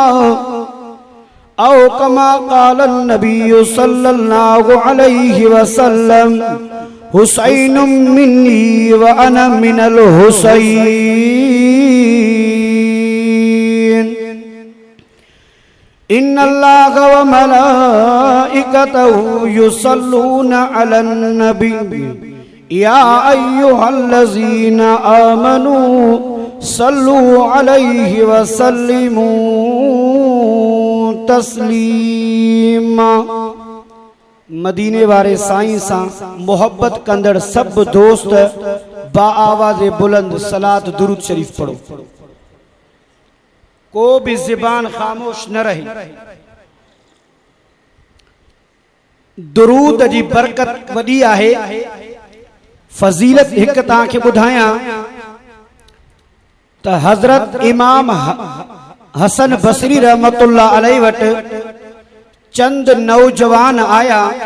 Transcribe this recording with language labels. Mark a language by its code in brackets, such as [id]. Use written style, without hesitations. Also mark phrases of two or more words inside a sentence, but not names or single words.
[ar] أو كما قال النبي صلى الله عليه وسلم حسين مني وأنا من الحسين. إن الله وملائكته يصلون على النبي يا أيها الذين آمنوا صلوا عليه وسلموا تسليما. [sd] मदीने वारे साईं सां मोहब्बत कंदड़ सब दोस्त बा आवाज़ बुलंद सलात दुरूद शरीफ पढ़ो। को भी ज़बान खामोश न रहे। दुरूद जी बरकत वडी आहे। फजीलत एक तव्हांखे ॿुधायां त हज़रत इमाम हसन बसरी [ar] رحمة الله عليه [sd] वटि चंद नौजवान आया।